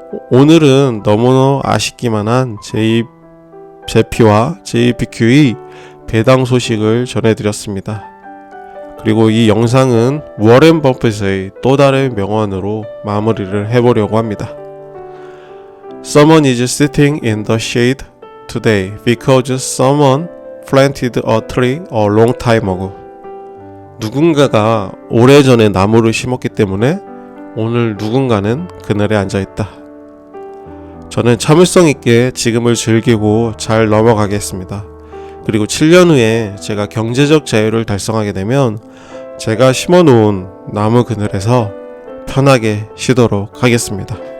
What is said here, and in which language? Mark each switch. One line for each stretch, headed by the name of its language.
Korean: 오늘은 너무나 아쉽기만 한 제피와 JEPQ의 배당 소식을 전해드렸습니다. 그리고 이 영상은 워렌 버핏의 또 다른 명언으로 마무리를 해보려고 합니다.
English: Someone is sitting in the shade today because someone planted a tree a long time ago.
Korean: 누군가가 오래전에 나무를 심었기 때문에 오늘 누군가는 그늘에 앉아있다. 저는 참을성 있게 지금을 즐기고 잘 넘어가겠습니다. 그리고 7년 후에 제가 경제적 자유를 달성하게 되면 제가 심어놓은 나무 그늘에서 편하게 쉬도록 하겠습니다.